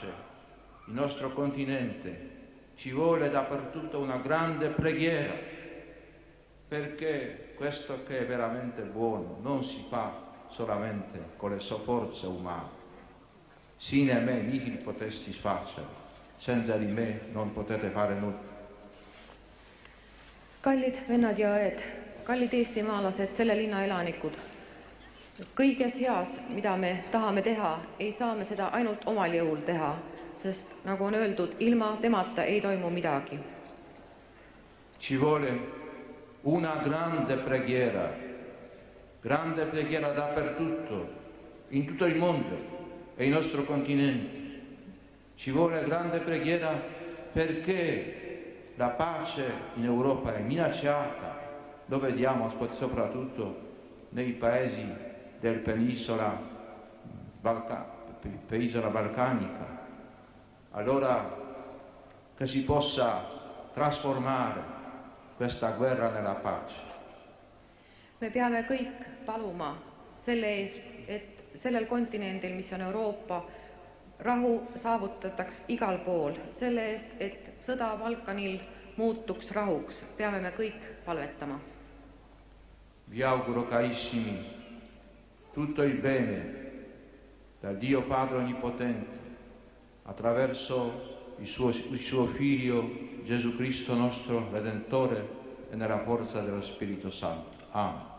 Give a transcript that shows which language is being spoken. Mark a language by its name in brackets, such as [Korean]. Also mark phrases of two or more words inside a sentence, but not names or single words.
[Italian] Il nostro continente ci vuole dappertutto una grande preghiera, perché questo che è veramente buono non si fa solamente con le forze umane. [Latin] Sine me nihil potestis facere. [Italian] Senza di me non potete fare nulla. [Estonian] Kallid vennad ja õed, kallid eestimaalased, selle linna elanikud. Kõiges heas, mida me tahame teha, ei saa me seda ainult omal jõul teha, sest nagu on öeldud, ilma temata ei toimu midagi. [Italian] Ci vuole una grande preghiera dappertutto, in tutto il mondo e il nostro continente. Ci vuole grande preghiera perché la pace in Europa è minacciata, lo vediamo soprattutto nei paesi del penisola balcanica. Allora che si possa trasformare questa guerra nella pace. [Estonian] Me peame kõik paluma selle eest, et sellel kontinendil, mis on Euroopa, rahu saavutataks igal pool. Selle eest, et sõda Balkanil muutuks rahuks, peame me kõik palvetama. [Italian] Vi auguro, carissimi, tutto il bene dal Dio Padre Onnipotente, attraverso il suo Figlio Gesù Cristo nostro Redentore e nella forza dello Spirito Santo. Amen.